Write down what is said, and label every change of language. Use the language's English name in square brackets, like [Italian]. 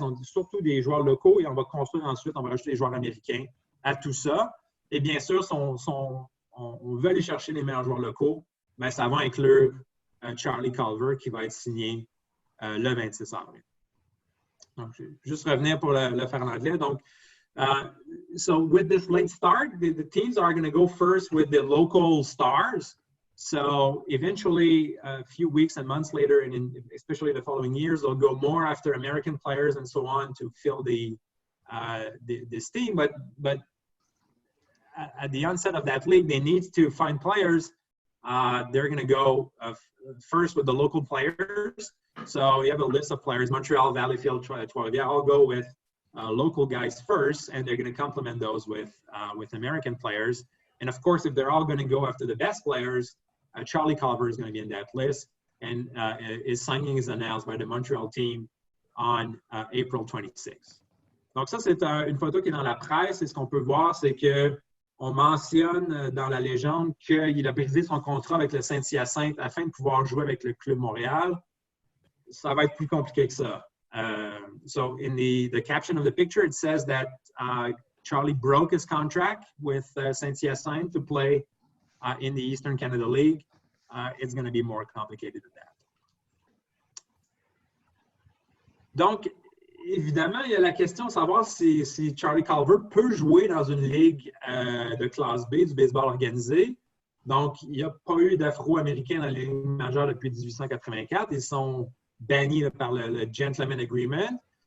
[French] Donc surtout des joueurs locaux et on va construire ensuite, on va rajouter des joueurs américains à tout ça. Et bien sûr, on veut aller chercher les meilleurs joueurs locaux, mais ça va inclure Charlie Culver qui va être signé le 26 avril. Donc, je vais juste revenir pour le faire en anglais. [English] Donc, so with this late start, the teams are going to go first with the local stars. So eventually, a few weeks and months later, and especially the following years, they'll go more after American players and so on to fill this team. But at the onset of that league, they need to find players. They're going to go first with the local players. So you have a list of players, Montreal, Valleyfield, Trois-Rivières. I'll go with local guys first, and they're going to complement those with American players. And of course, if they're all going to go after the best players, Charlie Culver is going to be in that list, and his signing is announced by the Montreal team on April 26. [French] Donc ça, c'est une photo qui est dans la presse, et ce qu'on peut voir, c'est qu'on mentionne dans la légende qu'il a brisé son contrat avec le Saint-Hyacinthe afin de pouvoir jouer avec le Club Montréal. Ça va être plus compliqué que ça. [English] So in the caption of the picture, it says that Charlie broke his contract with Saint-Hyacinthe to play in the Eastern Canada League. It's going to be more complicated than that. [French] Donc, évidemment, il y a la question de savoir si Charlie Culver peut jouer dans une ligue de classe B du baseball organisé. Donc, il n'y a pas eu d'Afro-Américains dans la Ligue majeure depuis 1884. Ils sont bannis par le Gentleman Agreement.